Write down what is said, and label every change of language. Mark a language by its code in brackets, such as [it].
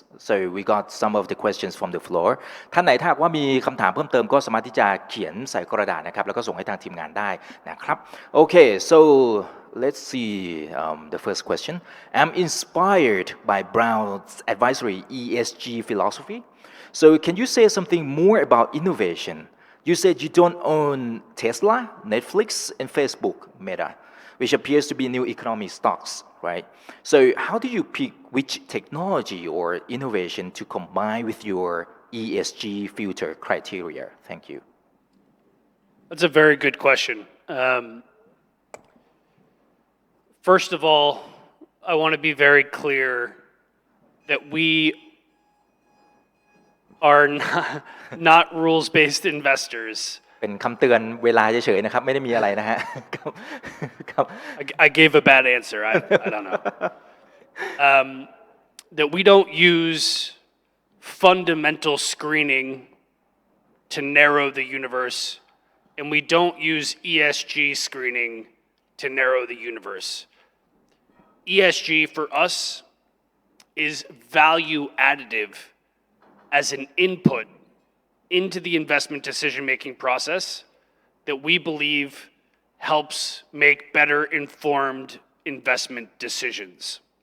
[en] so we got some of the questions from the floor [th] ท่านไหนถ้าว่ามีคำถามเพิ่มเติมก็สามารถที่จะเขียนใส่กระดาษนะครับแล้วก็ส่งให้ทางทีมงานได้นะครับโอเค [en] so let's see the first question I'm inspired by Brown's advisory ESG philosophy.So can you say something more about innovation? You said you don't own Tesla, Netflix, and Facebook, Meta, which appears to be new economy stocks, right? So how do you pick which technology or innovation to combine with your ESG filter criteria? Thank you. That's a very good question. First of all, I want to be very clear that we are not rules-based investors. [th] เป็นคำเตือนเวลาเฉยๆนะครับไม่ได้มีอะไรนะฮะครับ [en] I gave a bad answer. I don't know. That we don't use fundamental screening to narrow the universe, and we don't use ESG screening to narrow the universe. ESG for us is value additive.As an input into the investment decision-making process that we believe helps make better informed investment decisions.